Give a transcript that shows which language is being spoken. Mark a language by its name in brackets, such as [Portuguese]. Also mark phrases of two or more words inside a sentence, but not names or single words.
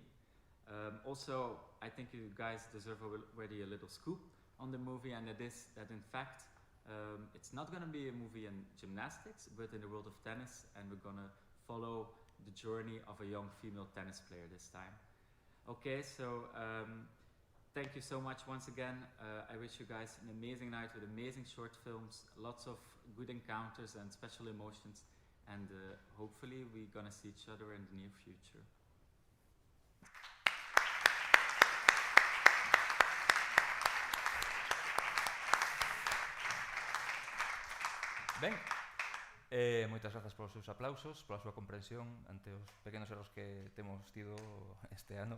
[English] Also, I think you guys deserve already a little scoop on the movie, and it is that in fact, it's not going to be a movie in gymnastics, but in the world of tennis, and we're going to follow the journey of a young female tennis player this time. Okay, so thank you so much once again. I wish you guys an amazing night with amazing short films, lots of good encounters and special emotions, and hopefully we're gonna see each other in the near future. [Galician] Ben, moitas grazas polos seus aplausos, pola súa comprensión ante os pequenos erros que temos tido este ano.